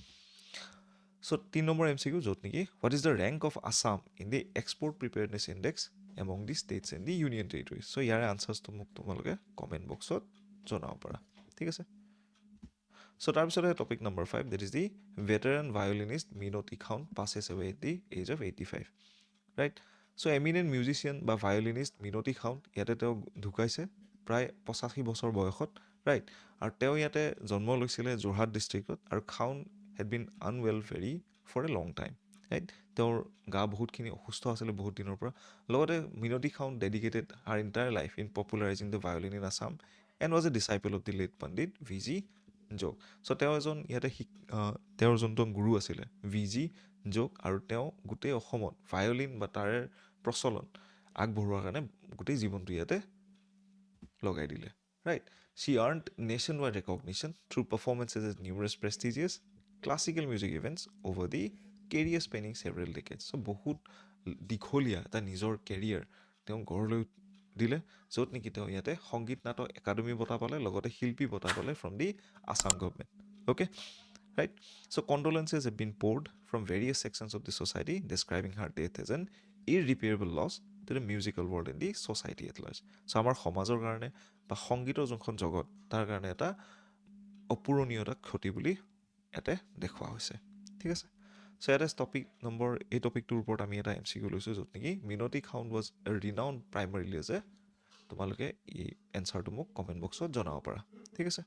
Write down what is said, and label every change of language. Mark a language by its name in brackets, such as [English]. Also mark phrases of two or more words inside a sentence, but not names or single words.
[English] চ' 3 নম্বৰ MCQ [Assamese] য'ত নেকি [English] what is the rank of Assam in the export preparedness index among the states and the union territories. [Assamese] চ' ইয়াৰে আনচাৰ্ছটো মোক তোমালোকে [English] comment box [Assamese] জনাব পাৰা, ঠিক আছে. [English] চ' তাৰপিছতে topic number 5 that is the veteran violinist মিনতী খাউন passes away at the age of 85, ৰাইট. [Assamese] চ' [English] eminent musician [Assamese] বা ভায়লিনিষ্ট মিনতী খাউন ইয়াতে তেওঁ ঢুকাইছে প্ৰায় 85 বছৰ বয়সত, ৰাইট. আৰু তেওঁ ইয়াতে জন্ম লৈছিলে যোৰহাট ডিষ্ট্ৰিক্টত আৰু খাউন [English] had been unwell very for a long time, [Assamese] ৰাইট. তেওঁৰ গা বহুতখিনি অসুস্থ আছিলে বহুত দিনৰ পৰা. [English] লগতে মিনতী খাউন dedicated her entire life in popularizing the violin in Assam and was a disciple of the late Pandit VG যোগ. [Assamese] চ' তেওঁ এজন ইয়াতে তেওঁৰ যোনটো গুৰু আছিলে VG যোগ আৰু তেওঁ গোটেই অসমত ভায়লিন বা তাৰে প্ৰচলন আগবঢ়োৱাৰ কাৰণে গোটেই জীৱনটো ইয়াতে লগাই দিলে, ৰাইট. [English] She earned nationwide recognition through performances at numerous prestigious classical music events over the career spanning several decades. [Assamese] So বহুত দীঘলীয়া এটা নিজৰ কেৰিয়াৰ তেওঁ গঢ় লৈ দিলে য'ত নেকি তেওঁ ইয়াতে সংগীত নাটক একাডেমি বঁটা পালে, লগতে শিল্পী বঁটা পালে [English] from the Assam government, okay, right. চ' condolences have been poured from various sections of the society describing her death as an irreparable loss to the musical world and the society at large. [Assamese] চ' আমাৰ সমাজৰ কাৰণে বা সংগীতৰ যোনখন জগত তাৰ কাৰণে এটা অপূৰণীয় এটা ক্ষতি বুলি ইয়াতে দেখুওৱা হৈছে, ঠিক আছে. চ' ইয়াতে এই টপিকটোৰ ওপৰত আমি এটা MCQ লৈছোঁ য'ত নেকি মিনতী খাউন [English] was renowned primarily as a, [Assamese] তোমালোকে এই এনচাৰটো মোক [English] comment box [Assamese] জনাব পাৰা, ঠিক আছে.